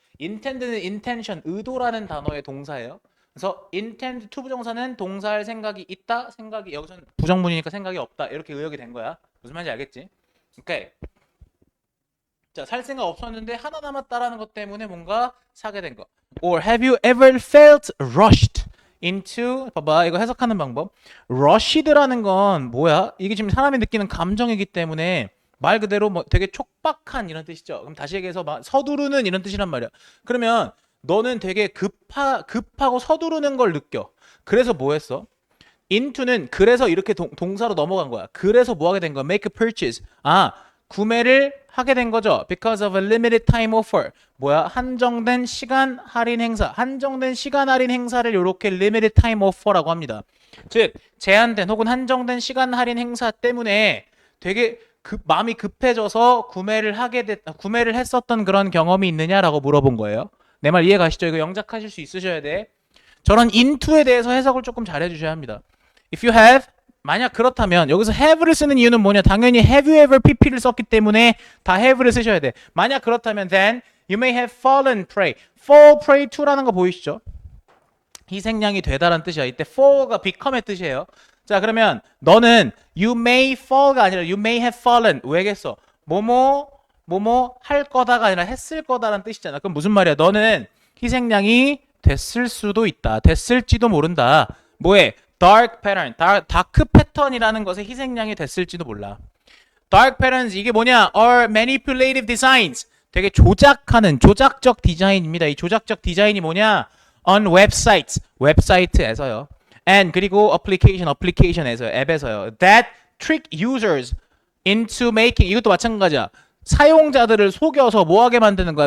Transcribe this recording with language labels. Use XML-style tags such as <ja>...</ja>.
<ko>intend는 intention, 의도라는 단어의 동사예요. 그래서 intend to 부정사는 동사할 생각이 있다, 생각이 여기서는 부정문이니까 생각이 없다 이렇게 의역이 된 거야. 무슨 말인지 알겠지? 오케이. 자, 살 생각 없었는데 하나 남았다라는 것 때문에 뭔가 사게 된 거.</ko> <en>Or have you ever felt rushed into</en> <ko>봐봐 이거 해석하는 방법. rushed라는 건 뭐야? 이게 지금 사람이 느끼는 감정이기 때문에 말 그대로 뭐 되게 촉박한 이런 뜻이죠. 그럼 다시 얘기해서 막 서두르는 이런 뜻이란 말이야. 그러면 너는 되게 급하고 서두르는 걸 느껴. 그래서 뭐 했어? into는 그래서 이렇게 동사로 넘어간 거야. 그래서 뭐 하게 된 거야?</ko> <en>make a purchase.</en> <ko>아, 구매를 하게 된 거죠.</ko> <en>Because of a limited time offer.</en> <ko>뭐야? 한정된 시간 할인 행사. 한정된 시간 할인 행사를 이렇게</ko> <en>limited time offer</en> <ko>라고 합니다. 즉, 제한된 혹은 한정된 시간 할인 행사 때문에 되게 마음이 급해져서 구매를 했었던 그런 경험이 있느냐라고 물어본 거예요. 내 말 이해 가시죠? 이거 영작하실 수 있으셔야 돼. 저런 into에 대해서 해석을 조금 잘해 주셔야 합니다.</ko> <en>If you have</en> <ko>만약 그렇다면 여기서 have를 쓰는 이유는 뭐냐? 당연히 have you ever pp를 썼기 때문에 다 have를 쓰셔야 돼. 만약 그렇다면</ko> <en>then you may have fallen prey.</en> <ko>fall prey to라는 거 보이시죠? 희생양이 되다라는 뜻이야. 이때 fall가 become의 뜻이에요. 자, 그러면 너는</ko> <en>you may fall가 아니라 you may have fallen.</en> <ko>왜겠어? 뭐뭐 할 거다가 아니라 했을 거다라는 뜻이잖아. 그럼 무슨 말이야? 너는 희생양이 됐을 수도 있다. 됐을지도 모른다. 뭐해? dark pattern, 다크 패턴이라는 것의 희생양이 됐을지도 몰라. dark patterns 이게 뭐냐?</ko> <en>are manipulative designs.</en> <ko>되게 조작적 디자인입니다. 이 조작적 디자인이 뭐냐?</ko> <en>on websites,</en> <ko>웹사이트에서요. and 그리고 application에서요. 앱에서요.</ko> <en>that trick users into making</en> <ko>이것도 마찬가지야. 사용자들을 속여서 뭐하게 만드는 거야?</ko>